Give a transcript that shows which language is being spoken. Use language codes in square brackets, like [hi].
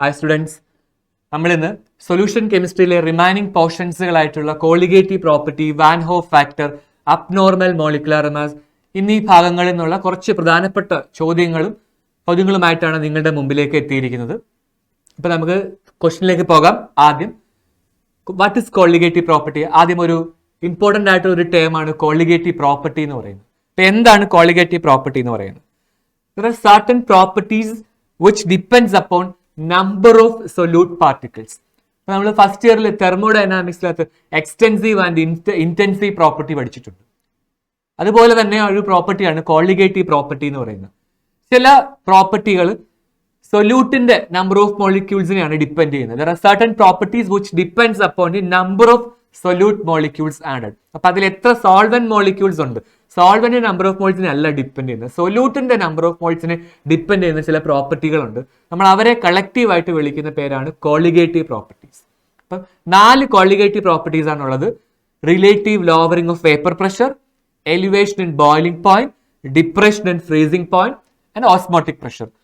[en] Hi students, [ml] നമ്മൾ ഇന്ന് solution കെമിസ്ട്രിയിലെ remaining പോർഷൻസുകളായിട്ടുള്ള colligative property, van Hoff factor, abnormal molecular mass എന്നീ ഭാഗങ്ങളിൽ നിന്നുള്ള കുറച്ച് പ്രധാനപ്പെട്ട ചോദ്യങ്ങളുമായിട്ടാണ് നിങ്ങളുടെ മുമ്പിലേക്ക് എത്തിയിരിക്കുന്നത്. അപ്പോൾ നമുക്ക് ക്വസ്റ്റ്യനിലേക്ക് പോകാം. ആദ്യം [en] What is colligative property? [ml] ആദ്യം ഒരു ഇമ്പോർട്ടൻ്റ് ആയിട്ടുള്ള ഒരു ടേം ആണ് കോളിഗേറ്റീവ് പ്രോപ്പർട്ടി എന്ന് പറയുന്നത്. അപ്പോൾ എന്താണ് കോളിഗേറ്റീവ് പ്രോപ്പർട്ടി എന്ന് പറയുന്നത്? [en] There are certain properties which depends upon number of solute particles. [ml] നമ്മൾ ഫസ്റ്റ് ഇയറിൽ തെർമോഡൈനാമിക്സിനകത്ത് എക്സ്റ്റെൻസീവ് ആൻഡ് ഇന്റൻസീവ് പ്രോപ്പർട്ടി പഠിച്ചിട്ടുണ്ട്. അതുപോലെ തന്നെ ഒരു പ്രോപ്പർട്ടിയാണ് കോളിഗേറ്റീവ് പ്രോപ്പർട്ടി എന്ന് പറയുന്നത്. ചില പ്രോപ്പർട്ടികൾ സൊല്യൂട്ടിന്റെ നമ്പർ ഓഫ് മോളിക്യൂൾസിനെയാണ് ഡിപ്പെൻഡ് ചെയ്യുന്നത്. [en] There are certain properties which depends upon the number of solute molecules added. [ml] അപ്പൊ അതിൽ എത്ര സോൾവെന്റ് മോളിക്യൂൾസ് ഉണ്ട്, സോൾവെന്റ് നമ്പർ ഓഫ് മോൾസിനെ അല്ല ഡിപ്പെൻഡ് ചെയ്യുന്നത്, സൊല്യൂട്ടിന്റെ നമ്പർ ഓഫ് മോൾസിനെ ഡിപ്പെൻഡ് ചെയ്യുന്ന ചില പ്രോപ്പർട്ടികളുണ്ട്. നമ്മൾ അവരെ കളക്റ്റീവ് ആയിട്ട് വിളിക്കുന്ന പേരാണ് കോളിഗേറ്റീവ് പ്രോപ്പർട്ടീസ്. അപ്പം 4 കോളിഗേറ്റീവ് പ്രോപ്പർട്ടീസ് ആണുള്ളത്. Relative lowering of vapour pressure, elevation in boiling point, depression in freezing point and osmotic pressure.